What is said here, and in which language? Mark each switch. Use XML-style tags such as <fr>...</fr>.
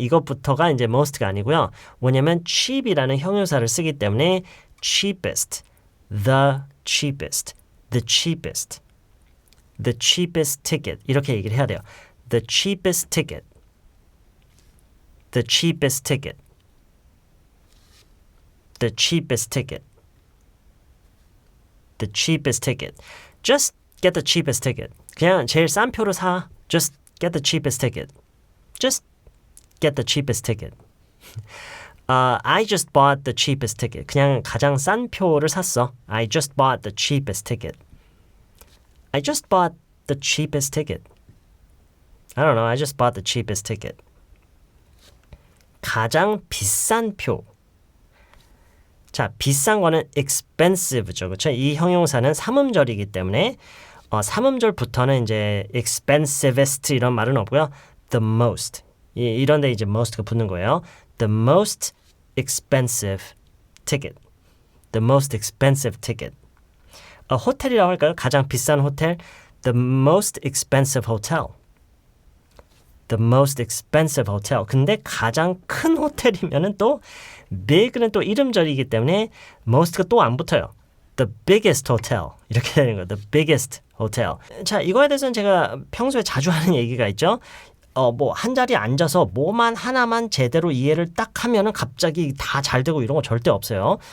<ko>이것부터가 이제 most가 아니고요. 뭐냐면 cheap이라는 형용사를 쓰기 때문에 cheapest,</ko> <en>the cheapest, the cheapest, the cheapest ticket</en> <ko>이렇게 얘기를 해야 돼요.</ko> <en>The cheapest ticket, the cheapest ticket, the cheapest ticket, the cheapest ticket. Just get the cheapest ticket.</en> <ko>그냥 제일 싼 표로 사.</ko> <en>Just get the cheapest ticket. Just get the cheapest ticket. I just bought the cheapest ticket.</en> <ko>그냥 가장 싼 표를 샀어.</ko> <en>I just bought the cheapest ticket. I just bought the cheapest ticket. I don't know. I just bought the cheapest ticket.</en> <ko>가장 비싼 표. 자, 비싼 거는 expensive죠. 그렇죠? 이 형용사는 삼음절이기 때문에 삼음절부터는 이제 expensivest 이런 말은 없고요.</ko> <en>The most.</en> <ko>이런 데 이제 most가 붙는 거예요.</ko> <en>The most expensive ticket. The most expensive ticket.</en> <ko>호텔이라고 할까요? 가장 비싼 호텔.</ko> <en>The most expensive hotel. The most expensive hotel.</en> <ko>근데 가장 큰 호텔이면은 또 big는 또 이름절이기 때문에 most가 또 안 붙어요.</ko> <en>The biggest hotel. 이렇게 되는 거예요. The biggest hotel.</en> <ko>자, 이거에 대해서는 제가 평소에 자주 하는 얘기가 있죠. 뭐 한 자리에 앉아서 뭐만 하나만 제대로 이해를 딱 하면은 갑자기 다 잘 되고 이런 거 절대 없어요.</ko>